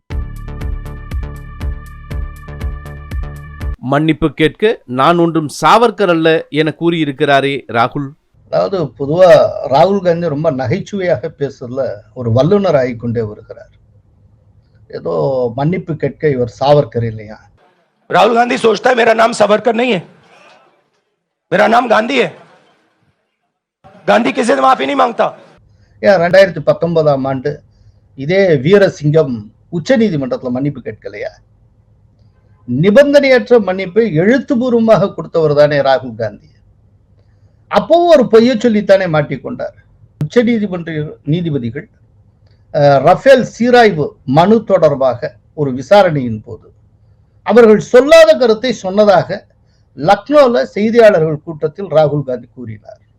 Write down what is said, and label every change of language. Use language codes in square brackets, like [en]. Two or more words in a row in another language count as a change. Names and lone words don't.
[ta] மன்னிப்பு கேட்க நான் ஒன்றும் சாவர்கர் அல்ல என கூறியிருக்கிறாரே ராகுல். அதாவது பொதுவா ராகுல் காந்தி ரொம்ப நகைச்சுவையாக பேசுறதுல ஒரு வல்லுநர் ஆகிக்கொண்டே வருகிறார். ஏதோ மன்னிப்பு கேட்க இவர் சாவர்கர் இல்லையா? [hi] राहुल गांधी सोचता है मेरा नाम सावरकर नहीं है, मेरा नाम गांधी है. गांधी किसी से माफी नहीं मांगता. [ta] 2019ஆம் ஆண்டு இதே வீரசிங்கம் உச்ச நீதிமன்றத்தில் மன்னிப்பு கேட்கலையா? நிபந்தனையற்ற மன்னிப்பை எழுத்துப்பூர்வமாக கொடுத்தவர் தானே ராகுல் காந்தி. அப்பவும் ஒரு பொய்ய சொல்லித்தானே மாட்டிக்கொண்டார். உச்ச நீதிமன்ற நீதிபதிகள் ரஃபேல் சீராய்வு மனு தொடர்பாக ஒரு விசாரணையின் போது அவர்கள் சொல்லாத கருத்தை சொன்னதாக லக்னோல செய்தியாளர்கள் கூட்டத்தில் ராகுல் காந்தி கூறினார்.